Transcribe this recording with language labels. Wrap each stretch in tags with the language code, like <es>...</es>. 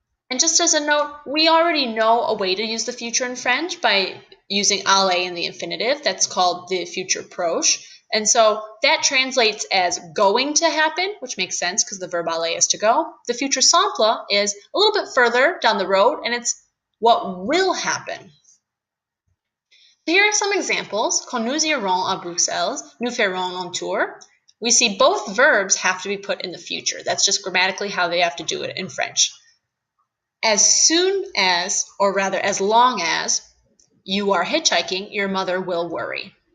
<en>And just as a note, we already know a way to use the future in French by using aller in the infinitive. That's called the futur proche. And so that translates as going to happen, which makes sense because the verb aller is to go. The futur simple is a little bit further down the road, and it's what will happen. Here are some examples.</en> <fr>Quand nous irons à Bruxelles, nous ferons un tour.</fr> <en>We see both verbs have to be put in the future. That's just grammatically how they have to do it in French. As soon as, or rather as long as, you are hitchhiking, your mother will worry.</en>